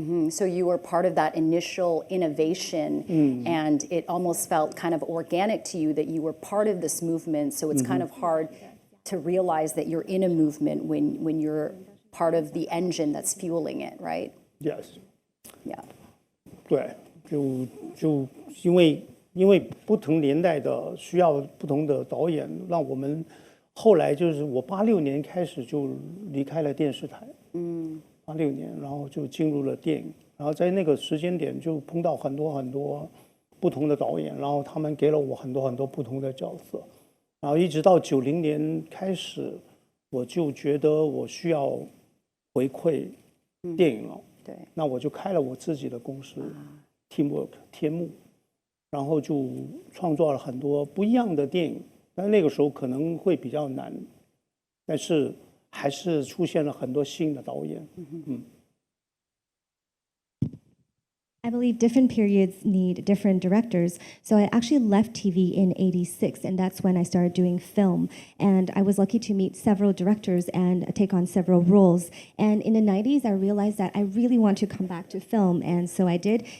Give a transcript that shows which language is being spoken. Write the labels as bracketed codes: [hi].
[en] So you were part of that initial innovation, and it almost felt kind of organic to you that you were part of this movement. So it's kind of hard to realize that you're in a movement when you're part of the engine that's fueling it, right? Yes. Yeah. [zh] 对，就因为不同年代的需要不同的导演，让我们后来就是我86年开始就离开了电视台，86年，然后就进入了电影，然后在那个时间点就碰到很多不同的导演，然后他们给了我很多不同的角色，然后一直到90年开始，我就觉得我需要回馈电影了，对，那我就开了我自己的公司，Teamwork 天幕，然后就创作了很多不一样的电影。但那个时候可能会比较难，但是还是出现了很多新的导演。 [en] I believe different periods need different directors. So I actually left TV in '86, and that's when I started doing film. And I was lucky to meet several directors and take on several roles. And in the '90s, I realized that I really want to come back to film, and so I did.